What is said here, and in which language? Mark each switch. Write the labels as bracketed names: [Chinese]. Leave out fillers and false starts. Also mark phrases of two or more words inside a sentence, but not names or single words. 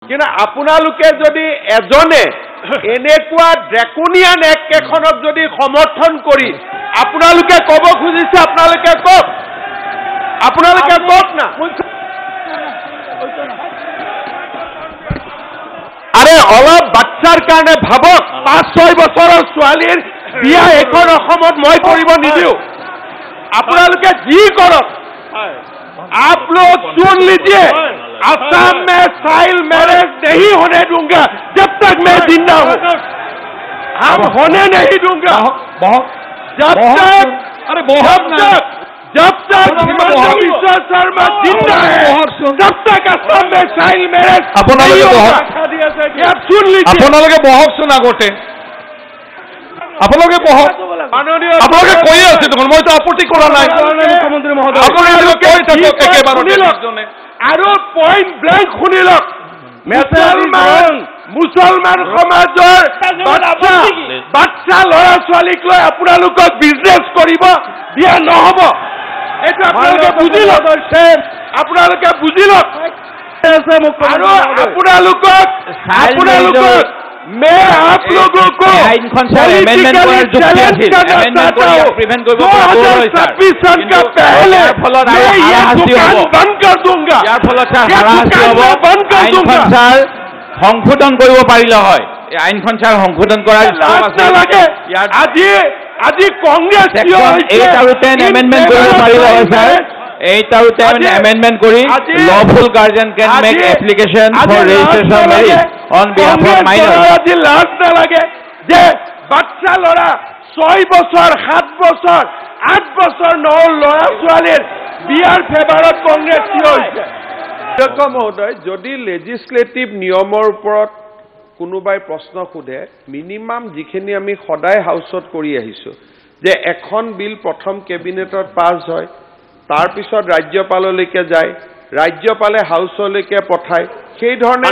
[Assamese] কিন্তু আপোনালোকে যদি এজনে এনেকুৱা [English] draconian act [Assamese] এখনক যদি সমৰ্থন কৰি আপোনালোকে ক'ব খুজিছে আপোনালোকে কওক না আরে অলপ বাচ্চাৰ কাৰণে ভাবক 5-6 বছৰৰ ছোৱালীৰ বিয়া এখন অসমত মই কৰিব নিদিও আপোনালোকে যি কৰক [Hindi] आप लोग सुन लीजिए असम में [English] child marriage [Hindi] नहीं होने दूंगा जब तक मैं जिंदा हूं हम होने नहीं दूंगा जब तक हिमंता बिश्व शर्मा जिंदा है तब तक असम में [English] child marriage [Hindi] नहीं होगा आप सुन लीजिए [Assamese] আপোনালোকে বহকচোন আগতে আপোনালোকে বহক আপোনালোকে কৈ আছে দেখোন মইতো আপত্তি কৰা নাই মুখ্যমন্ত্ৰী মহোদয় আপোনালোকে কৈ থাকক একেবাৰে আৰু [English] point blank [Assamese] শুনি লওক মুছলমান সমাজৰ বাচ্চা ল'ৰা ছোৱালীক লৈ আপোনালোকক বিজনেছ কৰিব দিয়া নহ'ব এইটো আপোনালোকে বুজি লওক আৰু আপোনালোকক [Hindi] मैं आप लोगों को सन का पहले मैं ये दुकान बंद कर दूंगा बंद कर दूंगा [Assamese] সংশোধন কৰিব পাৰিলে হয় এই আইনখন ছাৰ সংশোধন কৰাৰ লাগে আজি কংগ্ৰেছ 8 আৰু 10 এমেন্ডমেন্ট কৰিব পাৰিলে হয় ছাৰ 8 আৰু 10 amendment kori [English] lawful guardian can make application for registration of marriage on behalf of minors [Assamese] আজি লাজ না লাগে যে বাচ্চা লৰা 6 বছৰ 7 বছৰ 8 বছৰ লৰা ছোৱালীৰ বিয়াৰ ফেভাৰত কংগ্ৰেছ থিয় হৈছে অধ্যক্ষ মহোদয় যদি লেজিসলেটিভ নিয়মৰ ওপৰত কোনোবাই প্ৰশ্ন সোধে মিনিমাম যিখিনি আমি সদায় হাউছত কৰি আহিছো যে এখন বিল প্ৰথম কেবিনেটত পাছ হয় তাৰ পিছত ৰাজ্যপাললৈকে যায় ৰাজ্যপালে হাউছলৈকে পঠায় সেই ধৰণে